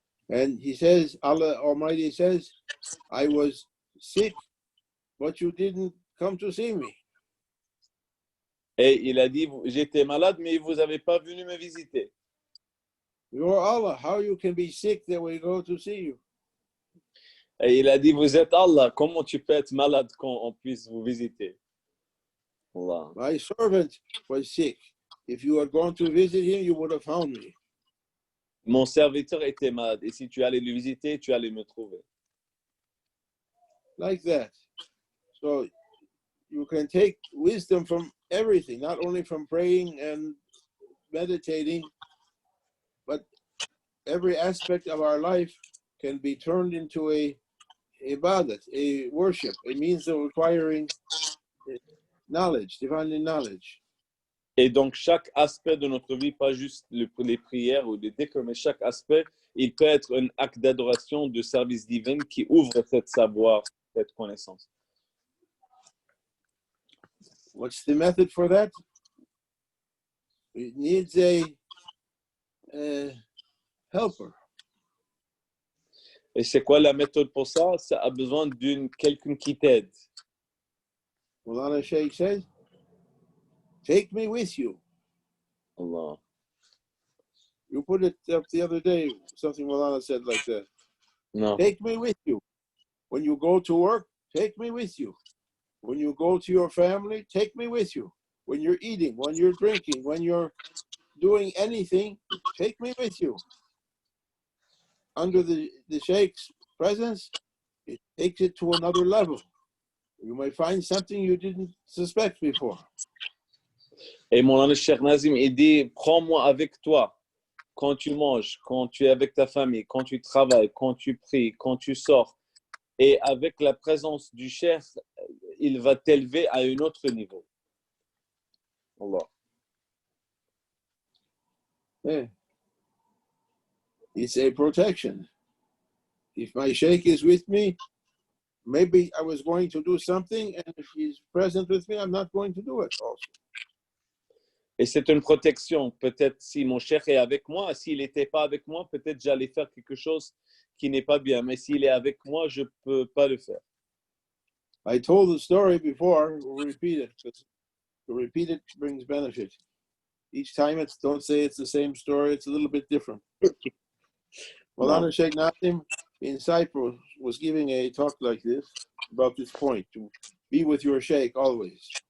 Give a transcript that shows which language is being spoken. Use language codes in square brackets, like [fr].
[en] And he says, Allah Almighty says, I was sick, but you didn't come to see me. [fr] Et il a dit, j'étais malade, mais vous n'avez pas venu me visiter. [en] You're Allah. How you can be sick that we go to see you? [fr] Et il a dit, vous êtes Allah. Comment tu peux être malade quand on puisse vous visiter? [en] Allah. My servant was sick. If you had gone to visit him, you would have found me. [fr] Mon serviteur était malade. Et si tu allais le visiter, tu allais me trouver. [en] Like that. So you can take wisdom from everything, not only from praying and meditating, but every aspect of our life can be turned into a ibadat, a worship, a means of acquiring knowledge, divine knowledge. [fr] Et donc, chaque aspect de notre vie, pas juste les prières ou les dhikr, mais chaque aspect, il peut être un acte d'adoration, de service divin qui ouvre cette savoir, cette connaissance. [en] What's the method for that? It needs a helper. [fr] Et c'est quoi la méthode pour ça? Ça a besoin quelqu'un qui t'aide. [en] Maulana Sheikh says, take me with you. Allah. You put it up the other day, something Maulana said like that. No. Take me with you. When you go to work, take me with you. When you go to your family, take me with you. When you're eating, when you're drinking, when you're doing anything, take me with you. Under the Sheikh's presence, it takes it to another level. You might find something you didn't suspect before. [fr] Et mon Cheikh Nazim, il dit, prends-moi avec toi quand tu manges, quand tu es avec ta famille, quand tu travailles, quand tu pries, quand tu sors. Et avec la présence du Cheikh, il va t'élever à un autre niveau. [en] Allah. Yeah. It's a protection. If my Sheikh is with me, maybe I was going to do something, and if he's present with me, I'm not going to do it also. [fr] Et c'est une protection. Peut-être si mon Cheikh est avec moi, s'il n'était pas avec moi, peut-être j'allais faire quelque chose qui n'est pas bien. Mais s'il est avec moi, je ne peux pas le faire. [en] I told the story before, we'll repeat it, because to repeat it brings benefit. Each time don't say it's the same story, it's a little bit different. Maulana Sheikh Nazim in Cyprus was giving a talk like this about this point, to be with your sheikh always.